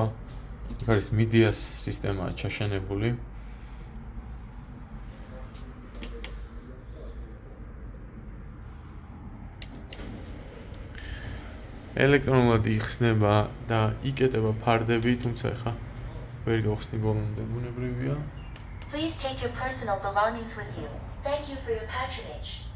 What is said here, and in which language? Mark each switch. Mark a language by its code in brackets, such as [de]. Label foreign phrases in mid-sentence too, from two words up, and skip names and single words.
[ka] აქ არის მიდიას სისტემაა ჩაშენებული. ელექტრონულად იხსნება და იკეტება ფარდები, თუმცა ეხა ვერ გავხსნი ბოლომდე, ბუნებრივია. [en] Please take your personal belongings with you. Thank you for your patronage.